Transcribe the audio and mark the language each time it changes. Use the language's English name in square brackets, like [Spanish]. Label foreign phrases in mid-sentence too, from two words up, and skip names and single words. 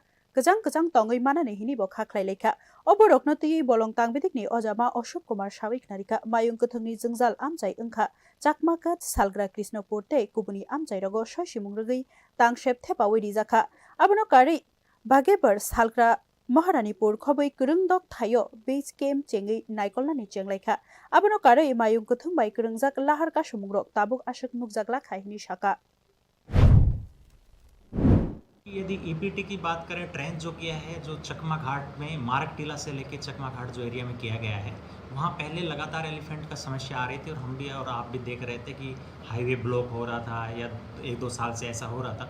[Kok Borok] kejang kejang tongwi manani hini bo khaklai lekha oborokno twi bolong tangbetikni ojama Ashok Kumar Sawik narika mayung kwthwngni jwngjal amchai wngkha chakmakat salgra Krishnapur tei kubuni amchai rogo soisimung rwgwi tangsep thepawi rijakha abono kari bagebar salgra Maharanipur khobui kwrwngdok thaio [English] base camp [Kok Borok] chengwi naikolnani chenglaikha abono kari mayung kwthwng bai kwrwngjak lahar kasumungrok tabuk ashok nukjakla hini saka. [Hindi] यदि ईपीटी की बात करें, ट्रेन जो किया है, जो चकमा घाट में मार्ग टीला से लेके चकमा घाट जो एरिया में किया गया है, वहाँ पहले लगातार एलिफेंट का समस्या आ रही थी और हम भी और आप भी देख रहे थे कि [English] highway block [Hindi] हो रहा था या 1-2 साल से ऐसा हो रहा था।